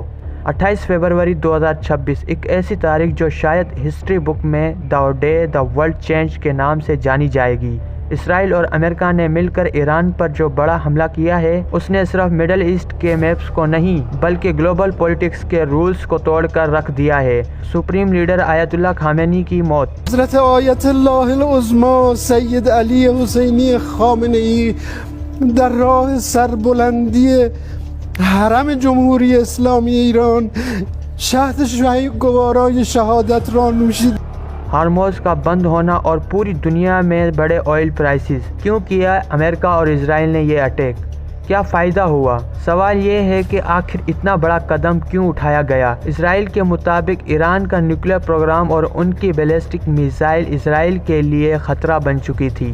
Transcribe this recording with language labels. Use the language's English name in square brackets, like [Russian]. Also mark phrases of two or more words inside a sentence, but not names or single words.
[Urdu] 28 فروری 2026 ایک ایسی تاریخ جو شاید [English] history book [Urdu] میں [English] "the day the world change" [Urdu] کے نام سے جانی جائے گی۔ اسرائیل اور امریکہ نے مل کر ایران پر جو بڑا حملہ کیا ہے اس نے صرف مڈل ایسٹ کے میپس کو نہیں بلکہ [English] global politics of rules [Urdu] کو توڑ کر رکھ دیا ہے۔ [English] supreme leader [Urdu] آیت اللہ خامنئی کی موت۔ [Persian] حضرت آیت اللہ العظمی سید علی حسینی خامنئی در راه سربلندی حرم جمهوری اسلامی ایران شهد شهید گوارای شهادت را نوشید۔ [Urdu] ہارموز کا بند ہونا اور پوری دنیا میں بڑے [English] oil prices. [Urdu] کیوں کیا امریکہ اور اسرائیل نے یہ اٹیک؟ کیا فائدہ ہوا؟ سوال یہ ہے کہ آخر اتنا بڑا قدم کیوں اٹھایا گیا؟ اسرائیل کے مطابق ایران کا [English] nuclear program [Urdu] اور ان کی [English] ballistic missile [Urdu] اسرائیل کے لیے خطرہ بن چکی تھی۔